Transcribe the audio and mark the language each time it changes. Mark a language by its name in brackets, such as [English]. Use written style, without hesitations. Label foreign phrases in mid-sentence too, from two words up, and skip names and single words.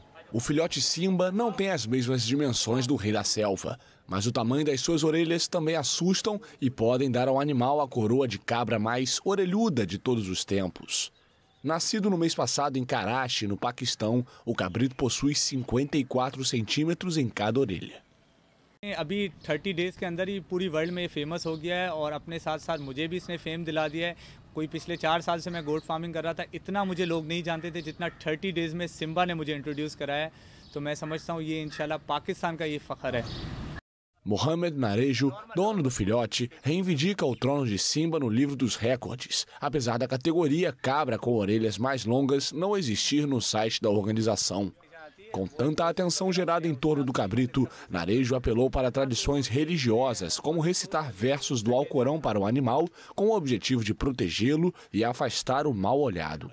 [Portuguese] O filhote Simba não tem as mesmas dimensões do rei da selva, mas o tamanho das suas orelhas também assustam e podem dar ao animal a coroa de cabra mais orelhuda de todos os tempos. Nascido no mês passado em Karachi, no Paquistão, o cabrito possui 54 centímetros em cada orelha. [Urdu] ابھی 30 ڈیز کے اندر ہی پوری ورلڈ میں فیمس ہو گیا ہے اور اپنے ساتھ ساتھ مجھے بھی اس نے فیم دلا دیا ہے. کوئی پچھلے 4 سال سے میں [English] goat farming [Urdu] کر رہا تھا، اتنا مجھے لوگ نہیں جانتے تھے جتنا 30 ڈیز میں سمبا نے مجھے انٹروڈیوس کرایا ہے. تو میں سمجھتا ہوں یہ ان شاء اللہ پاکستان کا یہ فخر ہے. [Portuguese] Mohamed Narejo, dono do filhote, reivindica o trono de Simba no livro dos recordes, apesar da categoria cabra com orelhas mais longas não existir no site da organização. Com tanta atenção gerada em torno do cabrito, Narejo apelou para tradições religiosas, como recitar versos do Alcorão para o animal, com o objetivo de protegê-lo e afastar o mal-olhado.